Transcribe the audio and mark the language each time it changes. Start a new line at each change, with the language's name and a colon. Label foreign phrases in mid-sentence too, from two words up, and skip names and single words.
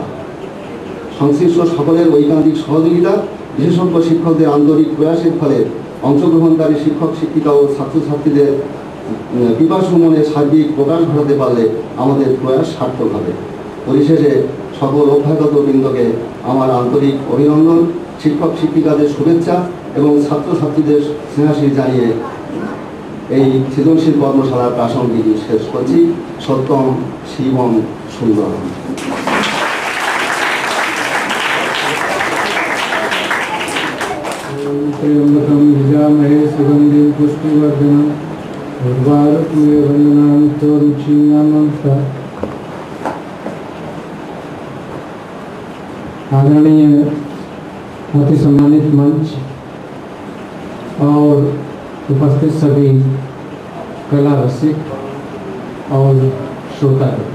Bangla: সংশ্লিষ্ট সকলের ঐকান্তিক সহযোগিতা, বিশেষজ্ঞ শিক্ষকদের আন্তরিক প্রয়াসের ফলে অংশগ্রহণকারী শিক্ষক শিক্ষিকা ও ছাত্রছাত্রীদের পিপাসু মনে সার্বিক প্রকাশ ঘটাতে পারলে আমাদের প্রয়াস সার্থক হবে। পরিশেষে সকল অভ্যাগত বৃন্দকে আমার আন্তরিক অভিনন্দন, শিক্ষক শিক্ষিকাদের শুভেচ্ছা এবং ছাত্রছাত্রীদের স্নেহাশীষ জানিয়ে এই সৃজনশীল কর্মশালার প্রাসঙ্গিক শেষ করছি।
Sanskrit: সত্যম শিবম সুন্দরম। त्र्यंबकं यजामहे सुगन्धिं पुष्टिवर्धनम् उर्वारुकमिव वन्दनां रुचियामंसा।
Hindi: आदरणीय अति सम्मानित मंच और उपस्थित सभी कला रसिक और श्रोता,